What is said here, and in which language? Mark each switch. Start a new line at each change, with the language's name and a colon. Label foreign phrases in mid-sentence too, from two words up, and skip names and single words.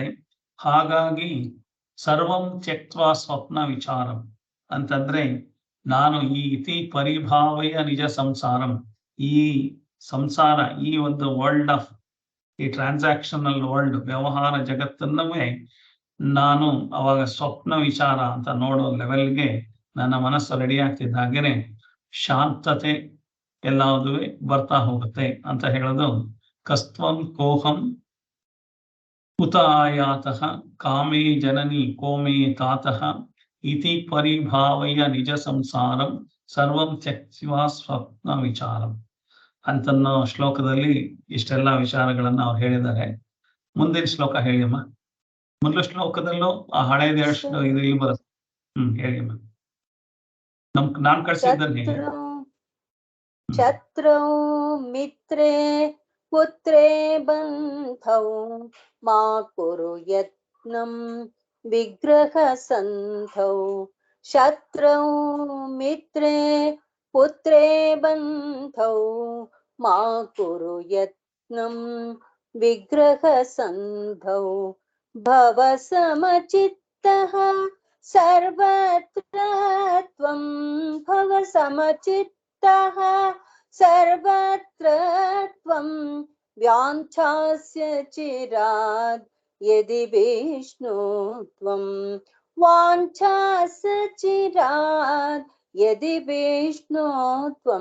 Kannada: ಹಾಗಾಗಿ
Sanskrit: ಸರ್ವಂ ತ್ಯಕ್ತ್ವಾ ಸ್ವಪ್ನ ವಿಚಾರಂ
Kannada: ಅಂತಂದ್ರೆ, ನಾನು ಈ
Sanskrit: ಇತಿ ಪರಿಭಾವಯ ನಿಜ ಸಂಸಾರಂ,
Kannada: ಈ ಸಂಸಾರ, ಈ ಒಂದು
English: world of
Kannada: ಈ
English: transactional world,
Kannada: ವ್ಯವಹಾರ ಜಗತ್ತನ್ನವೇ ನಾನು ಅವಾಗ ಸ್ವಪ್ನ ವಿಚಾರ ಅಂತ ನೋಡೋ ಲೆವೆಲ್ಗೆ ನನ್ನ ಮನಸ್ಸು ರೆಡಿ ಆಗ್ತಿದ್ದ ಹಾಗೇನೆ ಶಾಂತತೆ ಎಲ್ಲದುವೆ ಬರ್ತಾ ಹೋಗುತ್ತೆ ಅಂತ ಹೇಳೋದು.
Sanskrit: ಕಸ್ತ್ವಂ ಕೋಹಂ ಕುತ ಆಯಾತಃ ಕಾಮೇ ಜನನಿ ಕೋಮೇ ತಾತಃ ಇತಿ ಪರಿಭಾವಯ ನಿಜ ಸಂಸಾರಂ ಸರ್ವಂ ತ್ಯಕ್ತ್ವಾ ಸ್ವಪ್ನ ವಿಚಾರಂ
Kannada: ಅಂತನ್ನೋ ಶ್ಲೋಕದಲ್ಲಿ ಇಷ್ಟೆಲ್ಲ ವಿಚಾರಗಳನ್ನ ಅವ್ರು ಹೇಳಿದ್ದಾರೆ. ಮುಂದಿನ ಶ್ಲೋಕ ಹೇಳಿಯಮ್ಮ. ಮೊದಲ ಶ್ಲೋಕದಲ್ಲೂ ಆ ಹಳೇದ ಇದು ಇಲ್ಲಿ ಬರುತ್ತೆ. ಹೇಳಿಯಮ್ಮ. ನಾನ್ ಕಳ್ಸಿದ್ದನ್ನೇ.
Sanskrit: ಶತ್ರೌ ಮಿತ್ರೇ ಪುತ್ರೇ ಬಂಧೌ ಮಾ ಕುರು ಯತ್ನಂ ವಿಗ್ರಹ ಸಂಧೌ. ಶತ್ರೌ ಮಿತ್ರೇ ಪುತ್ರೇ ಬಂಧೌ ಮಾ ಕುರು ಯತ್ನಂ ವಿಗ್ರಹ ಸಂಧೌ. ಭವ ಸಮಚಿತ್ತಃ ಸರ್ವತ್ರ ತ್ವಂ ಭವ ಸಮಚಿತ್ತಃ ಸರ್ವತ್ರ ತ್ವಂ ವ್ಯಾಂಛಾಸ್ಯ ಚಿರಾದ್ ಯದಿ ವಿಷ್ಣು ತ್ವಂ ವಾಂಛಾಸ್ಯ ಚಿರಾದ್ ಯದಿ ವಿಷ್ಣು ತ್ವಂ.